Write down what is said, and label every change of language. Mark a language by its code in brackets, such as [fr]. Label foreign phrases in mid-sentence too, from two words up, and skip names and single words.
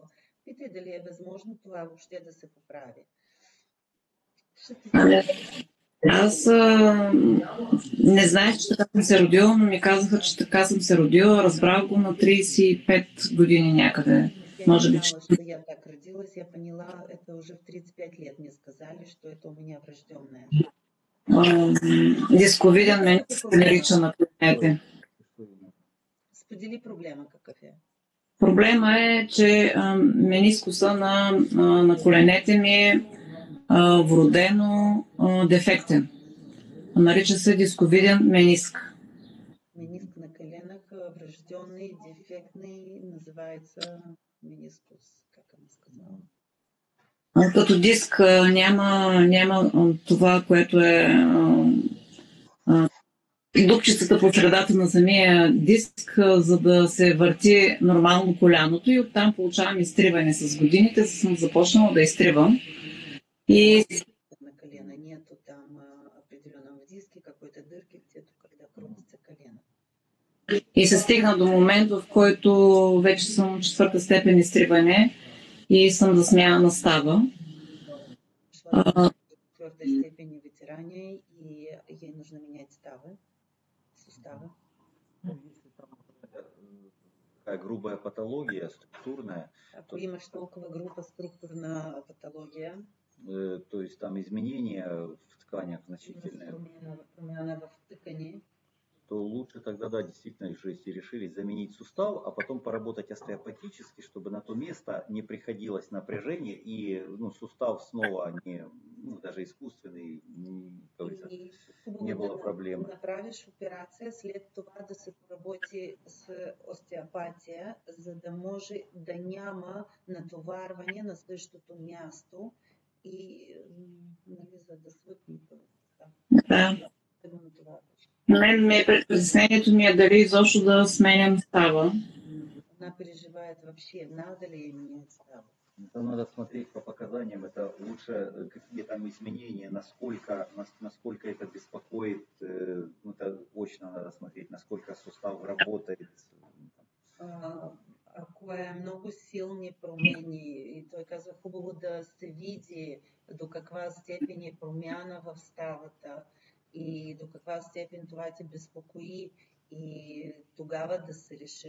[bg] Питай дали е възможно това въобще да се поправи. Аз не знаех, че така съм се родила, но ми казаха, че така съм се родила. Разбрах го на 35 години някъде. [ru] Я [bg] Може [ru] не [bg] би. [ru] знала, что я так родилась. Я поняла это уже в 35 лет. Мне сказали, что это у меня врожденное. [bg] Дисковиден мениск се нарича на коленете. Сподели проблема какъв е. Проблема е, че менискуса на коленете ми е вродено дефектен. Нарича се дисковиден мениск. [ru] Мениск на коленах, врожденный, дефектный, называется менискус, как она сказала. [bg] Като диск няма това, което е дупчицата по средата на самия диск, за да се върти нормално коляното, и оттам получавам изтриване. С годините съм започнала да изтривам. [ru] И на колено нету там определенного диски, какой-то дырки где-то, когда крутится колено. [bg] И се стигна до момент, в който вече съм 4-та степен изтриване и съм за смяна на става. [ru] Шла в 4-та степени вытирания, и ей нужно менять суставы. Такая грубая патология, структурная. [bg] Ако имаш толкова груба структурна патология, [ru] то есть там изменения в тканях значительные, [bg] промяна в ткани, [ru] то лучше тогда, да, действительно, если решили заменить сустав, а потом поработать остеопатически, чтобы на то место не приходилось напряжение, и сустав снова не, даже искусственный, не было проблем. [bg] Направиш операция, след това да се поработи с остеопатия, за да може да няма натоварване на същото място и за да свъкне. Да. Притеснението ми е дали изобщо да сменям става. [ru] Она переживает вообще, надо ли менять ставу. Это надо смотреть по показаниям, это лучше какие там изменения, насколько это беспокоит, это очно надо смотреть, насколько сустав работает. [bg] Ако е много силни промени, и той казва, хубаво да се види до каква степен е промяна в ставата и до каква степен това те безпокои, и тогава да се реши.